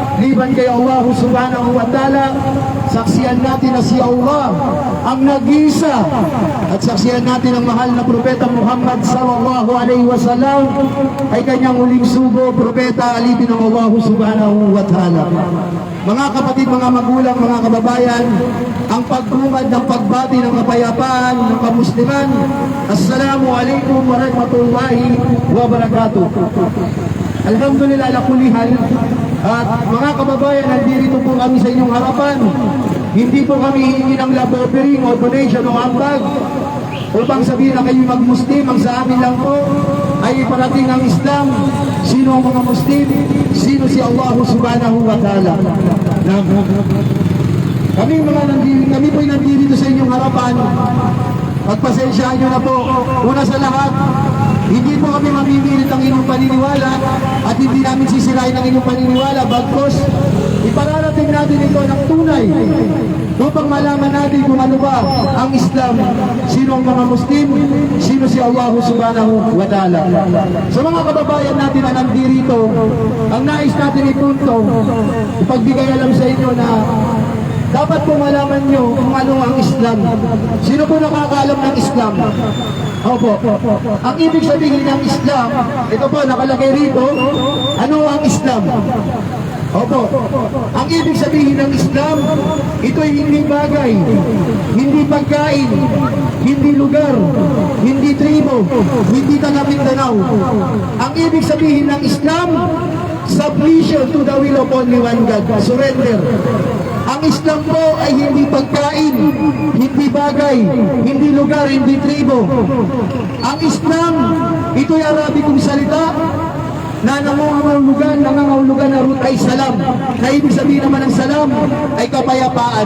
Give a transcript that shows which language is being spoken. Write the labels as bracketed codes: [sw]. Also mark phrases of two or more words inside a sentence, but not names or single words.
[tl] liban kay Allah [ar] سبحانه وتعالى. [tl] Saksiyan natin na si Allah ang nag-iisa, at saksiyan natin ang mahal na Propeta Muhammad [ar] صلى الله عليه وسلم [tl] ay kanyang huling sugo, propeta alipin ng Allah [ar] سبحانه وتعالى. [tl] Mga kapatid, mga magulang, mga kababayan, ang pagbungad ng pagbati ng kapayapaan ng kamusliman. [ar] السلام عليكم ورحمة الله وبركاته. الحمد لله على كل حال. [tl] At mga kababayan, nandito po kami sa inyong harapan. Hindi po kami hihingi ng [en] love offering [tl] o donation o ambag upang sabihin na kayo mag-Muslim. Ang sa amin lang po ay parating ang Islam. Sino ang mga Muslim? Sino si Allah [ar] سبحانه وتعالى? [tl] Kami po'y nandito sa inyong harapan. Pagpasensyaan nyo na po. Una sa lahat, hindi po kami mamimilit ang inyong paniniwala at hindi namin sisirain ang inyong paniniwala. Bagkos, ipararating natin ito ng tunay upang malaman natin kung ano ba ang Islam, sino ang mga Muslim, sino si Allah [ar] سبحانه وتعالى. [tl] Sa mga kababayan natin na nandito, ang nais natin ipunto, ipagbigay alam sa inyo na dapat po malaman nyo kung ano ang Islam. Sino po nakakaalam ng Islam? Opo. Ang ibig sabihin ng Islam, ito po nakalagay rito, ano ang Islam? Opo. Ang ibig sabihin ng Islam, ito'y hindi bagay, hindi pagkain, hindi lugar, hindi tribo, hindi taga-Mindanao. Ang ibig sabihin ng Islam, [en] submission to the will of only one God, surrender. [tl] Ang Islam po ay hindi pagkain, hindi bagay, hindi lugar, hindi tribo. Ang Islam, ito'y Arabikong salita na nangangahulugan na root ay salam. Na ibig sabihin naman ng salam ay kapayapaan.